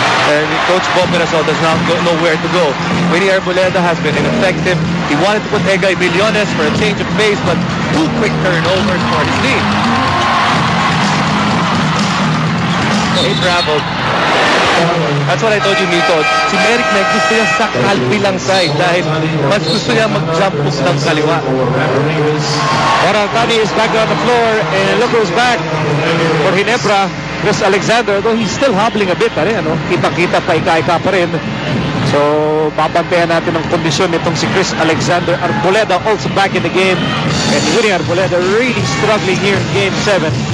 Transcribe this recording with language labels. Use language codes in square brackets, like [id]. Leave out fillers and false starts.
[en] And Coach Bob Mirasol does not know where to go. Winnie Arboleda has been ineffective. He wanted to put Egay Billones for a change of pace, but 2 quick turnovers for his team. He traveled. That's what I told you, Miko. [tl] Si Merrick Meg gusto niya sa kalbilang side dahil mas gusto niya mag-jump hook ng kaliwa. [en] But Artadi is back on the floor and look who's back for Ginebra. Chris Alexander, though he's still hobbling a bit, [tl] ano? Kita-kita pa ika-ika pa rin. So, papantayan natin ang kondisyon nitong si Chris Alexander. [en] Arboleda also back in the game. And Winnie Arboleda really struggling here in Game 7.